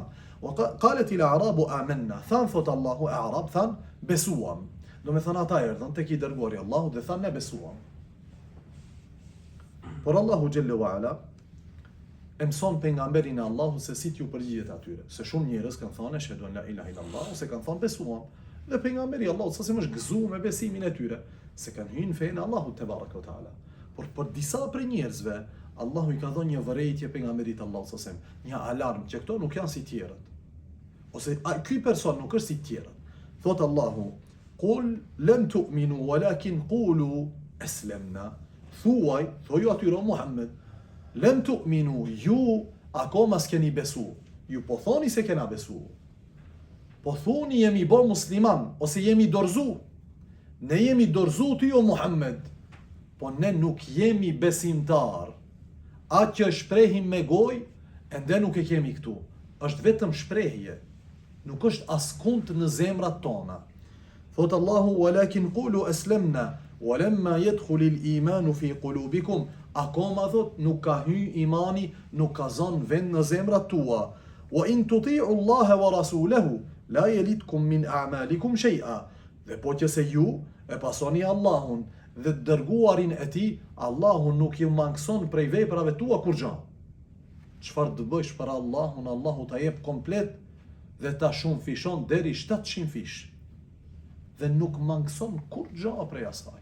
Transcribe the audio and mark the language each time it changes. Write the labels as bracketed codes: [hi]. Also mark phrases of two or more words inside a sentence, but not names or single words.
[ar] قالت الأعراب آمنا. [sq] Than thot Allahu a'rab than besuam. Do me thënë ata erdhën tek I dërguari Allahu dhe than ne besuam. Por Allahu [ar] جل وعلا [sq] e mëson pejgamberin e Allahut se si t'ju përgjigjet atyre. Se shumë njerëz kanë thënë [ar] أشهد أن لا إله إلا الله [sq] ose kanë thënë besuam. Dhe pejgamberi I Allahut sa më është gëzuar me besimin e tyre, se kanë hyrë në fenë Allahut [ar] تبارك وتعالى. [sq] Por për disa prej njerëzve Allahu I ka dhënë një vërejtje pejgamberit Allahut [ar] صلى الله عليه وسلم, [sq] një alarm që këto nuk janë si tjerët. Ose ky person nuk është si tjerët. Thot Allahu: [ar] "قل لم تؤمنوا ولكن قولوا أسلمنا." [sq] Thuaj atyre o Muhammed, [ar] لم تؤمنوا, [sq] ju akoma s'keni besu. Ju po thoni se kena besu. Po thoni jemi bo musliman ose jemi dorzu. Ne jemi dorzu ty o Muhammed, po ne nuk jemi besimtar. Atë që shprehim me gojë, ende nuk e kemi këtu. Është vetëm shprehje. Nuk është askund në zemrat tona. Thot Allahu: [ar] "ولكن قولوا أسلمنا ولما يدخل الإيمان في قلوبكم." [sq] Akoma thot nuk ka hy imani, nuk ka zon vend në zemrat tua. [ar] "وإن تطيعوا الله ورسوله لا يلتكم من أعمالكم شيئا." [sq] Dhe po që se ju e pasoni Allahun dhe të dërguarin e tij, Allahu nuk ju mangëson prej veprave tua kur gjë. Çfarë të bësh për Allahun, Allahu ta jep komplet dhe ta shumë fishon deri 700 fish. Dhe nuk mangëson kur gjë prej asaj.